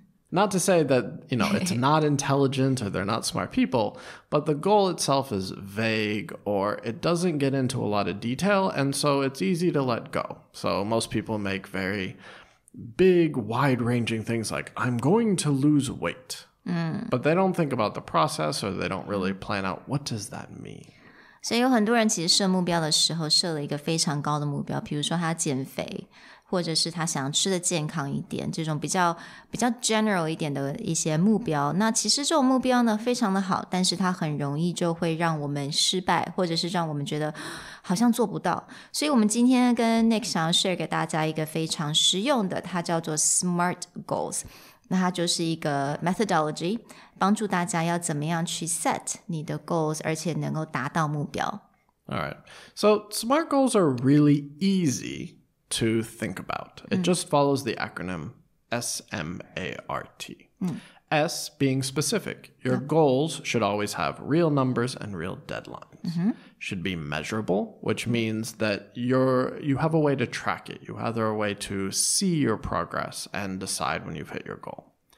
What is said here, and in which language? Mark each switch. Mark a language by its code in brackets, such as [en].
[en] Not to say that, it's not intelligent or they're not smart people, but the goal itself is vague or it doesn't get into a lot of detail, and so it's easy to let go. So most people make very big, wide-ranging things like, I'm going to lose weight. But they don't think about the process or they don't really plan out what does that mean. [zh] 所以有很多人其实设目标的时候设了一个非常高的目标，比如说他减肥，或者是他想吃的健康一点，这种比较 general 一点的一些目标。那其实这种目标呢非常的好，但是它很容易就会让我们失败，或者是让我们觉得好像做不到。所以我们今天跟 Nick 想要 share 给大家一个非常实用的，它叫做 S.M.A.R.T goals。那它就是一个 methodology， 帮助大家要怎么样去 set 你的 goals， 而且能够达到目标。 [en] All right. So SMART goals are really easy to think about. It just follows the acronym S.M.A.R.T. S being specific. Your goals should always have real numbers and real deadlines. Should be measurable, which means that you have a way to track it. You have a way to see your progress and decide when you've hit your goal.